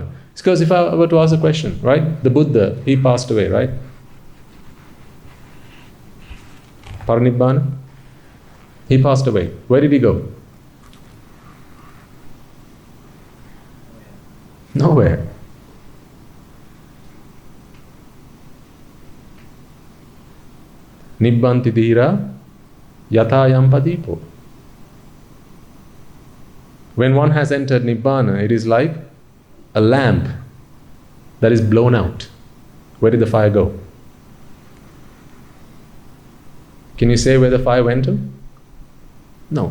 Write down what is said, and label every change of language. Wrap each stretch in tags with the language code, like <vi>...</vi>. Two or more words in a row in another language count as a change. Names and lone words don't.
<en>It's because if I were to ask a question, right? The Buddha, he passed away, right? Parinibbana? He passed away. Where did he go? Nowhere.</en> <pi>Nibbanti dhira yatayam padipo.</pi> <en>When one has entered Nibbana, it is like a lamp that is blown out. Where did the fire go? Can you say where the fire went to? No.</en>